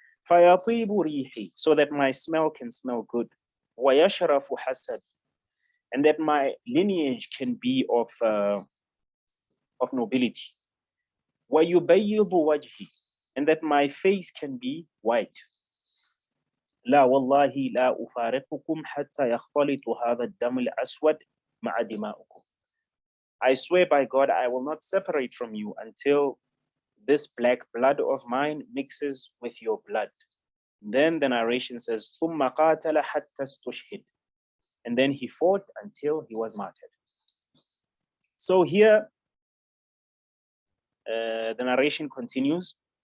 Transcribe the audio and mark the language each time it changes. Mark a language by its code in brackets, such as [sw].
[ar] Fayatibu rihi, [en] so that my smell can smell good. [ar] Wa yashrafu hasad, [en] and that my lineage can be of nobility. [ar] Wa yubayyidu wajhi, [en] and that my face can be white. [ar] لا والله لا أفارقكم حتى يختلط هذا الدم الأسود مع دماؤكم. [en] I swear by God, I will not separate from you until this black blood of mine mixes with your blood. Then the narration says, [ar] ثُمَّ قَاتَلَ حَتَّى اسْتُشْهِدَ. [en] And then he fought until he was martyred. So here, the narration continues.